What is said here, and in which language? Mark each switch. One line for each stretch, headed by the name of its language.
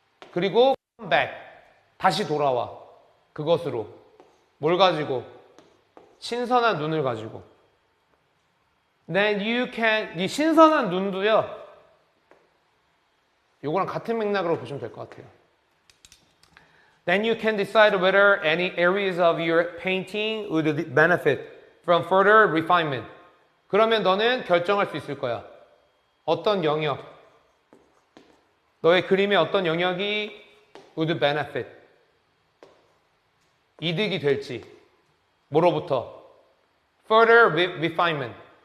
Korean: 그리고 come back, 다시 돌아와. 그것으로. 뭘 가지고? 신선한 눈을 가지고.
English: Then you can,
Korean: 이 신선한 눈도요. 요거랑 같은 맥락으로 보시면 될 것 같아요.
English: Then you can decide whether any areas of your painting would benefit from further refinement.
Korean: 그러면 너는 결정할 수 있을 거야. 어떤 영역, 너의 그림의 어떤 영역이
English: would benefit,
Korean: 이득이 될지. 뭐로부터?
English: Further refinement.